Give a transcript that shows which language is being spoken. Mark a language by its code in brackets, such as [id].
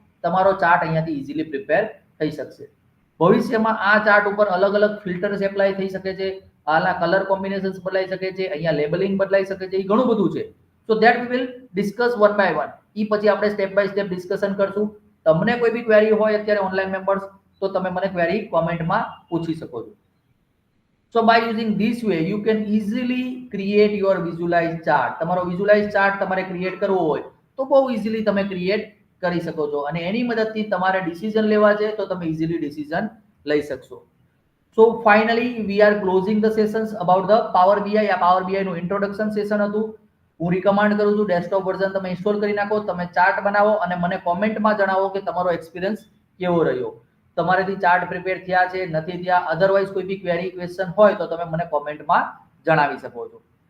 [gu] તમારો ચાર્ટ અહીંયાથી easily prepare થઈ શકશે. ભવિષ્યમાં આ ચાર્ટ ઉપર અલગ અલગ ફિલ્ટર્સ એપ્લાય થઈ શકે છે, આના કલર કોમ્બિનેશન્સ બદલાઈ શકે છે, અહીંયા લેબલિંગ બદલાઈ શકે છે, એ ઘણું બધું છે. [en] So that we will discuss one by one. [gu] એ પછી આપણે સ્ટેપ બાય સ્ટેપ ડિસ્કશન કરશું. તમને કોઈ બી ક્વેરી હોય અત્યારે ઓનલાઈન મેમ્બર્સ તો તમે મને ક્વેરી કોમેન્ટમાં પૂછી શકો છો. [en] So by using this way you can easily create your visualized chart. [gu] તમારો visualized chart તમારે ક્રિએટ કરવો હોય તો બહુ ઇઝીલી તમે ક્રિએટ કરી શકો છો અને એની મદદથી તમારે ડિસિઝન લેવા છે તો તમે ઇઝીલી ડિસિઝન લઈ શકશો. [en] So finally we are closing the sessions about the Power BI. [gu] આ Power BI નું ઇન્ટ્રોડક્શન સેશન હતું. હું રિકમેન્ડ કરું છું ડેસ્કટોપ વર્ઝન તમે ઇન્સ્ટોલ કરી નાખો, તમે ચાર્ટ બનાવો અને મને કોમેન્ટમાં જણાવો કે તમારો એક્સપિરિયન્સ કેવો રહ્યો. તમારેથી ચાર્ટ પ્રિપેર થયા છે નથી થયા, અધરવાઇઝ કોઈ બી ક્વેરી ક્વેશ્ચન હોય તો તમે મને કોમેન્ટમાં જણાવી શકો છો.